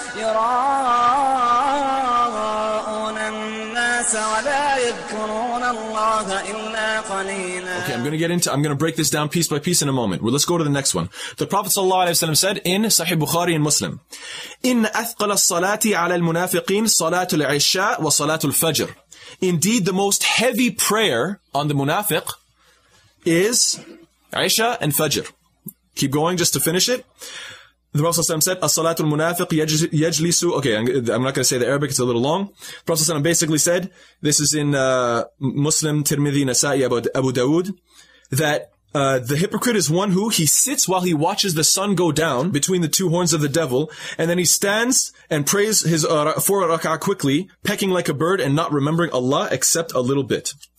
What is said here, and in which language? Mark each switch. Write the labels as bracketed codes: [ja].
[ar] يراءون الناس ولا يذكرون الله إلا قليلا. [en] Okay, I'm going to break this down piece by piece in a moment. Well, let's go to the next one. The Prophet ﷺ said in Sahih Bukhari and Muslim, [ar] إِنَّ أَثْقَلَ الصَّلَاةِ عَلَى الْمُنَافِقِينَ صَلَاةُ الْعِشَاءِ وَصَلَاةُ الْفَجْرِ. [en] Indeed, the most heavy prayer on the munafiq is Isha and Fajr. Keep going just to finish it. The Prophet ﷺ said, [ar] As-salatul munafiq yajlisu. [en] Okay, I'm not going to say the Arabic, it's a little long. The Prophet ﷺ basically said, this is in Muslim, Tirmidhi, Nasa'i, Abu Dawood, that the hypocrite is one who he sits while he watches the sun go down between the two horns of the devil, and then he stands and prays his 4 rak'ah quickly, pecking like a bird and not remembering Allah except a little bit.